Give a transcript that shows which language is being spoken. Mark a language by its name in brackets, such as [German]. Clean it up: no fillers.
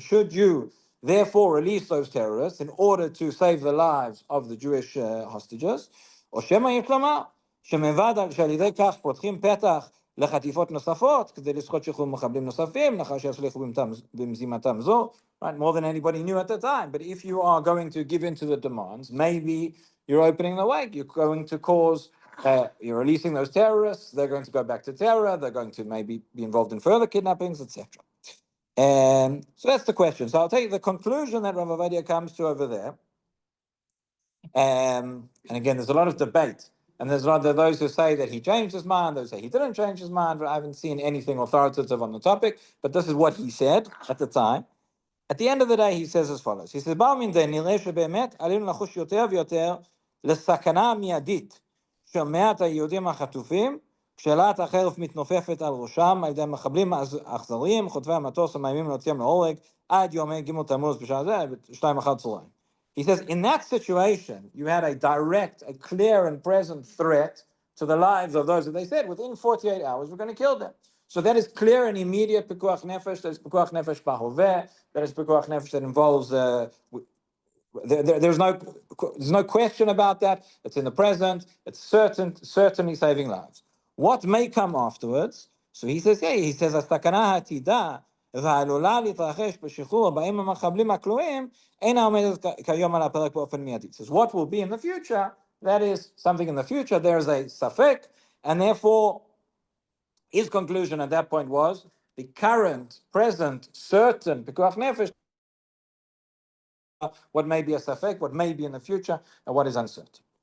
[English] Should you therefore release those terrorists in order to save the lives of the Jewish hostages? [Hebrew] או שמא יש לומר שמלבד שעל ידי כך פותחים פתח לחטיפות נוספות כדי לזכות שחרור מחבלים נוספים לאחר שיצליחו במזימתם זו, [English] right? More than anybody knew at the time. But if you are going to give in to the demands, maybe you're opening the way, you're going to cause, you're releasing those terrorists, they're going to go back to terror, they're going to maybe be involved in further kidnappings, etc. So that's the question. So I'll take the conclusion that Rav Ovadia comes to over there. And again, there's a lot of debate. And there's a lot of those who say that he changed his mind, those who say he didn't change his mind, but I haven't seen anything authoritative on the topic. But this is what he said at the time. At the end of the day, he says as follows. He says, [Hebrew] באו מן זה נראה שבאמת עלינו לחוש יותר ויותר לסכנה המיידית של מעט היהודים החטופים, כשאלת החרב מתנופפת על ראשם על ידי מחבלים אכזריים, חוטבי המטוס המאיימים להוציאם להורג עד יום ג' תמוז בשעה זה, 2:00 PM. [English] He says, in that situation, you had a direct, a clear and present threat to the lives of those that they said, within 48 hours, we're going to kill them. So that is clear and immediate pikuach nefesh, that is pikuach nefesh bahoveh, that is pikuach nefesh that involves there's no question about that. It's in the present. It's certainly saving lives. What may come afterwards? So he says, [Hebrew] הסכנה העתידה והעלולה להתרחש בשחרור הבאים המחבלים הכלואים אינה עומדת כיום על הפרק באופן מיידי. [English] Says what will be in the future, that is something in the future, there's a safek, and therefore his conclusion at that point was the current, present, certain pikuach nefesh, what may be a safek, what may be in the future, and what is uncertain.